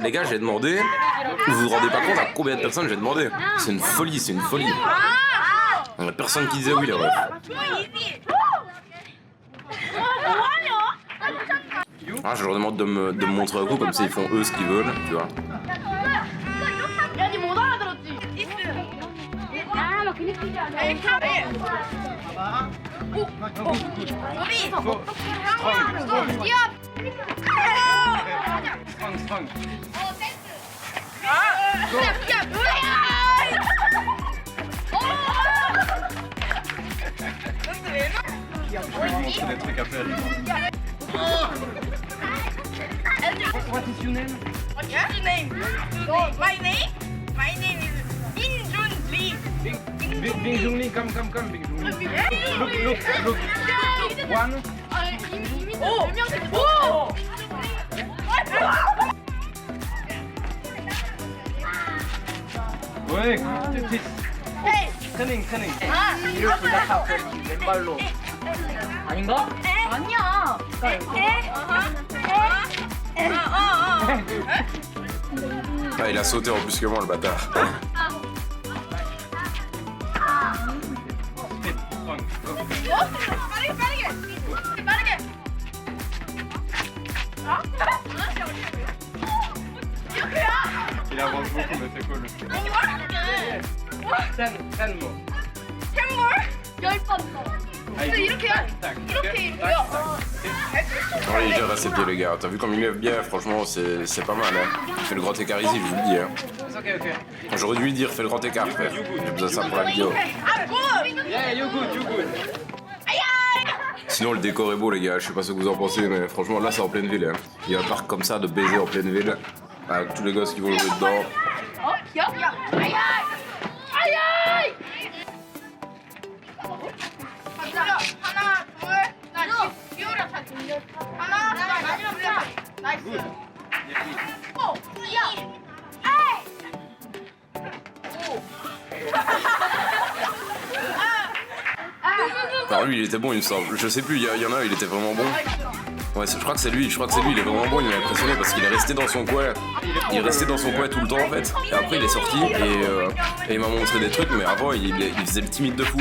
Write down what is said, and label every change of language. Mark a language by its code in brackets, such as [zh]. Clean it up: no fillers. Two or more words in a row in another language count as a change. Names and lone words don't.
[fr] Les gars, j'ai demandé. Vous vous rendez pas compte à combien de personnes j'ai demandé? C'est une folie, c'est une folie. Il y a personne qui disait oui, là, ouais. Ah, je leur demande de me montrer un coup, comme ça ils font eux ce qu'ils veulent, tu vois. [ko] 야, 니 못 알아들었지? 아, 막 그냥 뛰지 않아. 에이, 우리 뛰어. [en] Strong, strong. [ko] 야, [fr] C'est des trucs à faire. [en] What is your name? What's your name? No, my name? My name is Min Jun Lee. Bing Jung Lee, come, Bing Jung Lee. Look. 1. [ko] 오! [en] Ouais, this. [ko] 헤이! [en] Training. [ko] 아! 뒤를 부탁하고 왼발로. 아닌가? 아니야. [fr] Ah, il a sauté en plus que moi, le bâtard. [en] Speed, strong. Go. [ko] 빠르게. [fr] Il avance beaucoup, mais c'est cool. [en] 10 more. [ko] 샘물? 10번 더. 근데 이렇게 [fr] Ouais, il gère assez bien, les gars. T'as vu comme il lève bien, franchement, c'est pas mal, hein. Il fait le grand écart ici, je vous le dis, hein. [en] It's okay. [fr] J'aurais dû lui dire, fais le grand écart, frère. J'ai besoin de ça pour la vidéo. [ko] 아, 굿! [en] Yeah, you good. [fr] Sinon, le décor est beau, les gars. Je sais pas ce que vous en pensez, mais franchement, là, c'est en pleine ville, hein. Il y a un parc comme ça de baiser en pleine ville, avec tous les gosses qui vont jouer dedans. [ko] 어? 야! 아이! 하나, 둘, 나 기울여 차. 하나, 마지막 차. 나이스. 오! 야! 에이! [fr] Alors lui, il était bon, il me semble. Je sais plus, il y en a, il était vraiment bon. Ouais, je crois que c'est lui, il est vraiment bon, il m'a impressionné parce qu'il est resté dans son coin. Il est resté dans son coin tout le temps en fait. Et après il est sorti et il m'a montré des trucs, mais avant il faisait le timide de fou.